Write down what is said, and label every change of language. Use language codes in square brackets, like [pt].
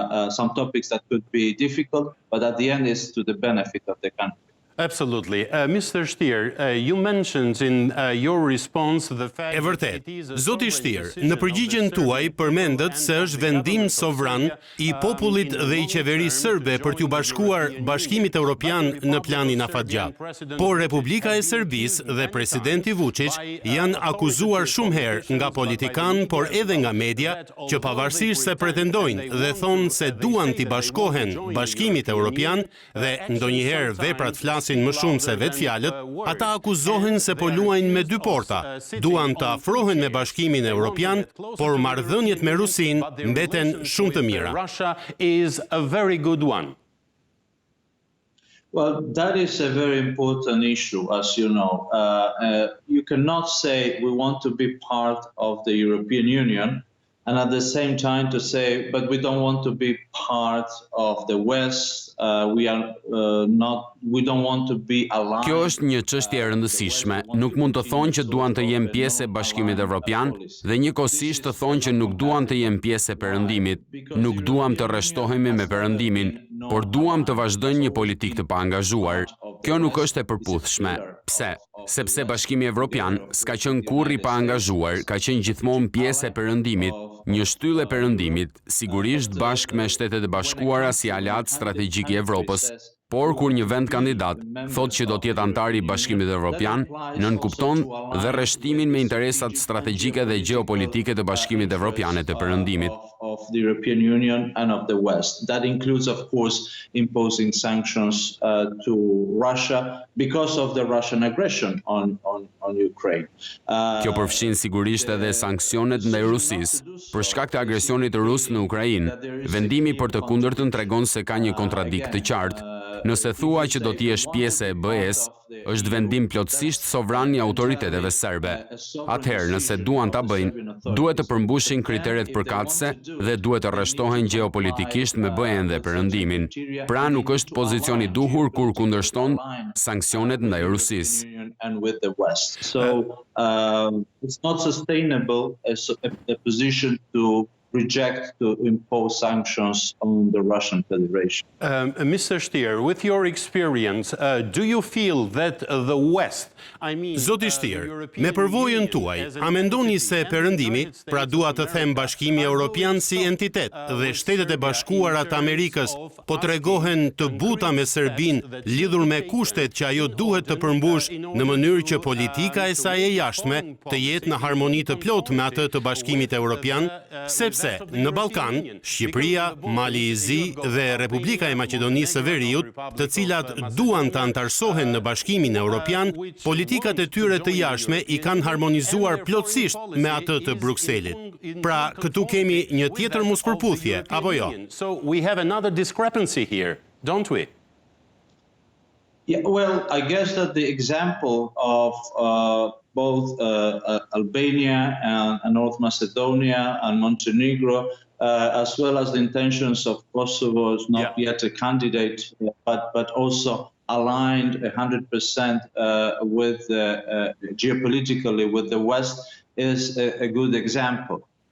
[en] Some topics that could be difficult, but at the end is to the benefit of the country. Absolutely. Mr. Stier, you mentioned in your response the fact... [sq] E vërtet, zoti Stier, në përgjigjen tuaj përmendet se është vendim sovran i popullit dhe i qeverisë serbe për t'u bashkuar Bashkimit Evropian në planin afatgjat. Por Republika e Serbisë dhe presidenti Vučić janë akuzuar shumë herë nga politikan, por edhe nga media, që pavarësisht se pretendojnë dhe thonë se duan t'i bashkohen Bashkimit Evropian dhe ndonjëherë veprat flasin më shumë se vetë fjalët, ata akuzohen se po luajnë me dy porta. Duan të afrohen me Bashkimin Evropian, por marrëdhëniet me Rusin mbeten shumë të mira. [en] Russia is a very good one. Well, that is a very important issue, as you know. You cannot say we want to be part of the European Union and at the same time to say, but we don't want to be part of the West. We don't want to be aligned. [sq] Kjo është një çështje e rëndësishme. Nuk mund të thonë që duan të jenë pjesë e Bashkimit Evropian dhe njëkohësisht të thonë që nuk duan të jenë pjesë e Perëndimit. Nuk duam të rreshtohemi me Perëndimin, por duam të vazhdojnë një politikë të paangazhuar. Kjo nuk është e përputhshme. Pse? Sepse Bashkimi Evropian s'ka qenë kurrë i paangazhuar, ka qenë gjithmonë pjesë e Perëndimit, një shtyllë e Perëndimit, sigurisht bashkë me Shtetet e Bashkuara si aleat strategjik i Evropës. Por kur një vend kandidat thotë që do të jetë antar i Bashkimit Evropian, nënkupton dhe rreshtimin me interesat strategjike dhe gjeopolitike të Bashkimit Evropian e të Perëndimit. [en] Of the European Union and of the West. That includes, of course, imposing sanctions to Russia because of the Russian aggression on Ukraine. [sq] Kjo përfshin sigurisht edhe sanksionet ndaj Rusisë. Për shkak të agresionit rus në Ukrainë, vendimi për të kundërtën tregon se ka një kontradikt të qartë. Nëse thua që do t'jesh pjesë e BE-s, është vendim plotësisht sovran i autoriteteve serbe. Atëherë, nëse duan ta bëjnë, duhet të përmbushin kriteret përkatëse dhe duhet të rreshtohen gjeopolitikisht me BE-n dhe Perëndimin. Pra nuk është pozicioni duhur kur kundërshton sanksionet ndaj Rusisë. [en] So it's not sustainable as a position to reject to impose sanctions on the Russian Federation. Mr. Stier, with your experience, do you feel that the West, [sq] Zoti Stier, me përvojën tuaj, a mendoni se Perëndimi, pra dua të them Bashkimi Evropian si entitet dhe Shtetet e Bashkuara të Amerikës, po tregohen të buta me Serbinë lidhur me kushtet që ajo duhet të përmbush në mënyrë që politika e saj e jashtme të jetë në harmoni të plotë me atë të Bashkimit Evropian, sepse në Ballkan, Shqipëria, Mali i Zi dhe Republika e Maqedonisë së Veriut, të cilat duan të antarësohen në Bashkimin Evropian, politikat e tyre të jashtme i kanë harmonizuar plotësisht me atë të Brukselit. Pra, këtu kemi një tjetër mospërputhje, apo jo? [en] So we have another discrepancy here, don't we? Yeah, well, I guess that the example of both Albania and North Macedonia and Montenegro, as well as the intentions of Kosovo, is not yet a candidate, but also aligned 100% with geopolitically with the West, is a good example.